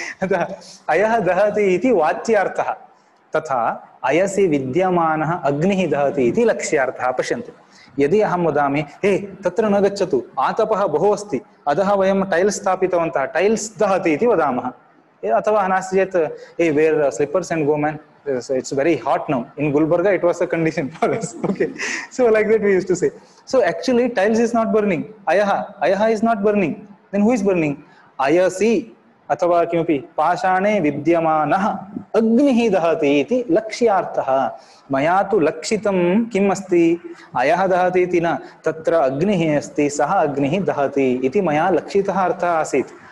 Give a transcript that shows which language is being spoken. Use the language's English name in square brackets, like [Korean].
[Sanskrit] अतः अयः दहति इति वाच्यार्थः। तथा अयसि विद्यमानः अग्निः दहति इति लक्ष्यार्थः। पश्यन्तु, यदि अहं वदामि हे तत्र न गच्छतु, आतपः बहु अस्ति, अधः वयं टैल्स् स्थापितवन्तः, टैल्स् दहति इति वदामः। अथवा नास्ति चेत् [English] Hey wear slippers and go man, it's very hot now. In Gulbarga it was a condition for us. Okay, so like that we used to say. So actually tiles is not burning, ayaha is not burning. Then who is burning? [Sanskrit] Ayasi अथवा किमपि पाषाणे विद्यमानः अग्निः दहति इति लक्ष्यार्थः। मया तु लक्षितं किम् अस्ति? अयः दहति इति न, तत्र अग्निः अस्ति, सः अग्निः दहति इति मया लक्षितः अर्थः आसीत्।